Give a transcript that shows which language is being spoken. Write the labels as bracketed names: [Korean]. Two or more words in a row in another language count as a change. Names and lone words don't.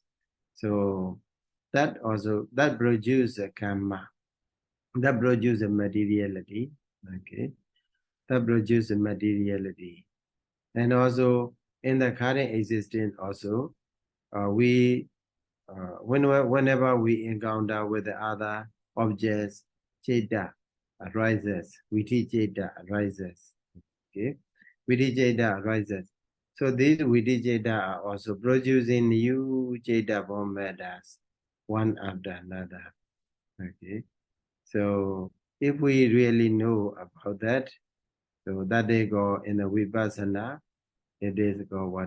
[English] So that also that produces a karma, that produces a materiality. Okay, that produces a materiality, and also in the current existence also we whenever we encounter with the other objects, chitta arises, [Pali] viti chitta [English] arises. Okay, [Pali] viti chitta [English] arises. So these [Pali] viti chitta [English] are also producing new chitta form matters, one after another. Okay, so if we really know about that, so that they go in the vipassana, it is called what?